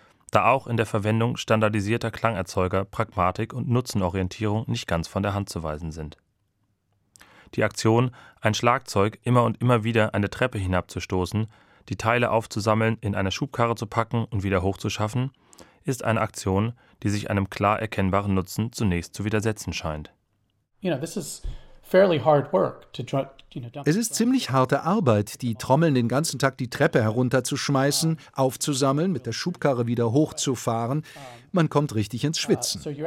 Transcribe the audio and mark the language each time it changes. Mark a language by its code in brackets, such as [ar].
[de] Da auch in der Verwendung standardisierter Klangerzeuger Pragmatik und Nutzenorientierung nicht ganz von der Hand zu weisen sind. Die Aktion, ein Schlagzeug immer und immer wieder eine Treppe hinabzustoßen, die Teile aufzusammeln, in eine Schubkarre zu packen und wieder hochzuschaffen, ist eine Aktion, die sich einem klar erkennbaren Nutzen zunächst zu widersetzen scheint. [en] You know, this is fairly hard work to try. [de] Es ist ziemlich harte Arbeit, die Trommeln den ganzen Tag die Treppe herunterzuschmeißen, aufzusammeln, mit der Schubkarre wieder hochzufahren. Man kommt richtig ins Schwitzen.